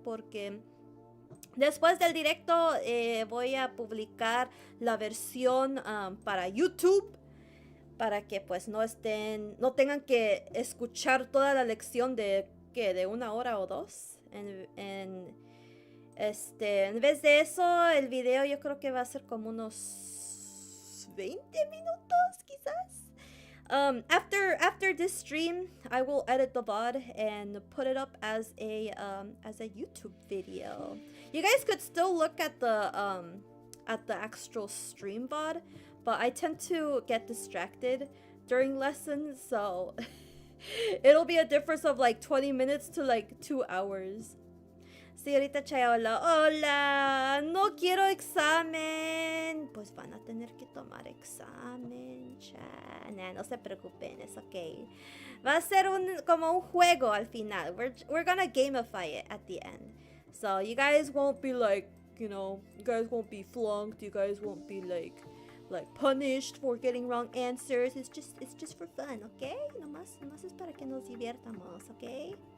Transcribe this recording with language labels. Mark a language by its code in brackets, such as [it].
[es] Porque después del directo voy a publicar la versión para YouTube, para que pues no tengan que escuchar toda la lección de 1 hora o 2. En vez de eso, el video yo creo que va a ser como unos 20 minutos quizás. [en] After this stream, I will edit the VOD and put it up as a YouTube video. You guys could still look at the actual stream VOD, but I tend to get distracted during lessons, so it'll be a difference of like 20 minutes to like 2 hours. [es] Señorita Chaya, hola. Hola, no quiero examen. Pues van a tener que tomar examen, cha. Nah, no se preocupen, es okay. Va a ser como un juego al final. [en] We're gonna gamify it at the end. So you guys won't be like, you guys won't be flunked. You guys won't be like punished for getting wrong answers. It's just for fun, okay? [es] Nomás es para que nos divirtamos, okay?